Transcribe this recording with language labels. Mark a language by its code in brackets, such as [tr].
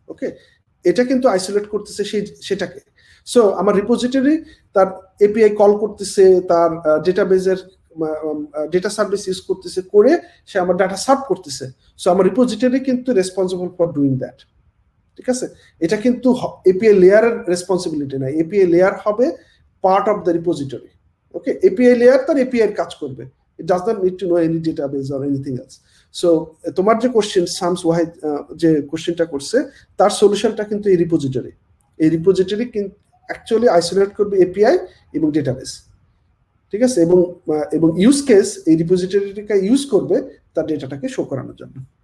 [bn] ওকে, এটা কিন্তু আইসোলেট করতেছে সেটাকে। সো আমার রিপোজিটরি তার এপিআই কল করতেছে, তার ডেটাবেজের ডেটা সার্ভিস ইউজ করতেছে, করে সে আমার ডাটা সার্ভ করতেছে। সো আমার রিপোজিটরি কিন্তু [en] Responsible for doing that. [bn] ঠিক আছে, এটা কিন্তু এপিআই লেয়ারের রেসপন্সিবিলিটি না, এপিআই লেয়ার হবে [en] Part of the repository. Okay, [bn] API layer তার এপিআই এর কাজ করবে, [en] it does not need to know any database or anything else. [bn] So তোমার যে কোশ্চেন শামস ওয়াহিদ যে কোশ্চেনটা করছে তার সলিউশনটা কিন্তু এই রিপোজিটরি কিন্তু অ্যাকচুয়ালি আইসোলেট করবে এপিআই এবং ডেটাবেস। ঠিক আছে, এবং ইউজ কেস এই রিপোজিটরিটাকে ইউজ করবে তার ডেটাটাকে শো করানোর জন্য।